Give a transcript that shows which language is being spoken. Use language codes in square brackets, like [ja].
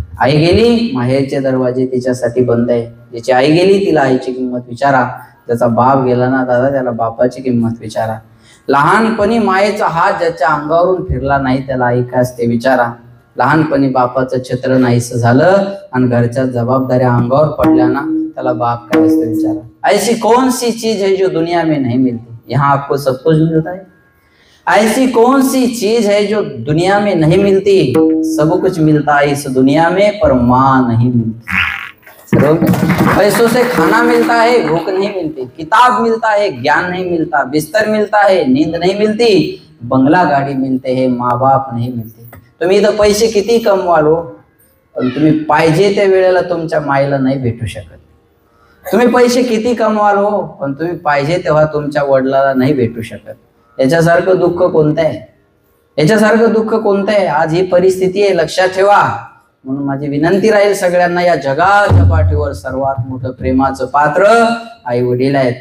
[mr] आई गेली, माहेरचे दरवाजे तिच्यासाठी बंद आहे. ज्याची आई गेली तिला आईची किंमत विचारा. त्याचा बाप गेला ना दादा, त्याला बापाची किंमत विचारा. लहानपणी मायेचा हात ज्याच्या अंगावरून फिरला नाही त्याला आई काय असते विचारा. लहानपणी बापाचं छत्र नाहीस झालं आणि घरच्या जबाबदाऱ्या अंगावर पडल्या ना त्याला बाप काय असते विचारा. [hi] ऐसी कौन सी चीज है जो दुनिया में नहीं मिलती. यहाँ आपको सब कुछ मिलता है. ऐसी कौन सी चीज है जो दुनिया में नहीं मिलती. सब कुछ मिलता है इस दुनिया में, पर माँ नहीं मिलती. पैसों से खाना मिलता है, भूख नहीं मिलती. किताब मिलता है, ज्ञान नहीं मिलता. बिस्तर मिलता है, नींद नहीं मिलती. बंगला गाड़ी मिलते हैं, माँ बाप नहीं मिलते. [mr] तुम्ही इथं पैसे किती कमवालो, पण तुम्ही पाहिजे त्या वेळेला तुमच्या माईला नाही भेटू शकत. तुम्ही पैसे किती कमवालो, पण तुम्ही पाहिजे तेव्हा तुमच्या वडिलाला नाही भेटू शकत. याच्यासारखं दुःख कोणतं आहे? याच्यासारखं दुःख कोणतं आहे? आज ही परिस्थिती आहे, लक्षात ठेवा. म्हणून माझी विनंती राहील सगळ्यांना, या जगाच्या पाठीवर सर्वात मोठं प्रेमाचं पात्र आई वडील आहेत.